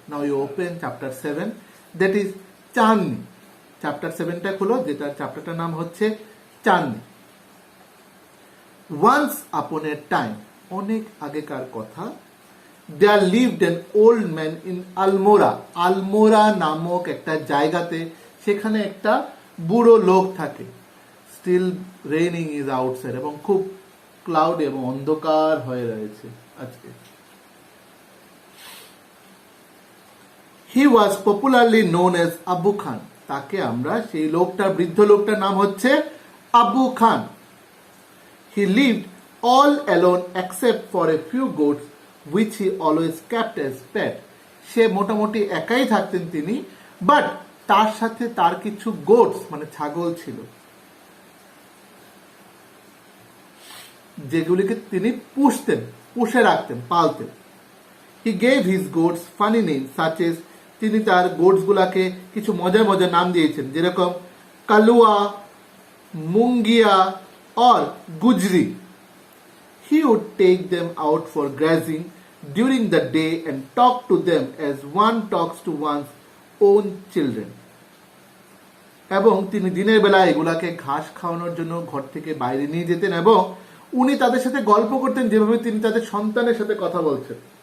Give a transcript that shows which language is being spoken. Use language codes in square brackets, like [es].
[en] Now you open chapter 7, that is Chandni. [bn] Chapter 7টা খুলো, যেটা চ্যাপ্টারটার নাম হচ্ছে চাঁদনি. [en] Once upon a time, [bn] অনেক আগেকার কথা, [en] there lived an old man in Almora. [bn] Almora নামক একটা জায়গাতে, সেখানে একটা বুড়ো লোক থাকে. [en] Still raining is outside, [bn] এবং খুব ক্লাউড এবং অন্ধকার হয়ে রয়েছে আজকে. [en] He was popularly known as Abu Khan. [bn] তাকে আমরা, সেই লোকটা, বৃদ্ধ লোকটার নাম হচ্ছে আবু খান. [en] He lived all alone except for a few goats which he always kept as pet. [bn] সে মোটামুটি একাই থাকতেন তিনি, বাট তার সাথে তার কিছু গোটস মানে ছাগল ছিল, যেগুলিকে তিনি পুষে রাখতেন, পালতেন. [en] He gave his goats funny names such as, [bn] তিনি তার গোটস গুলাকে কিছু মজার মজার নাম দিয়েছেন, যেরকম কালুয়া, Mongia or Gujri. [en] He would take them out for grazing during the day and talk to them as one talks to one's own children. [bn] এবং তিনি দিনের বেলা এগুলাকে ঘাস খাওয়ানোর জন্য ঘর থেকে বাইরে নিয়ে যেতেন, এবং উনি তাদের সাথে গল্প করতেন যেভাবে তিনি তাদের সন্তানের সাথে কথা বলছেন.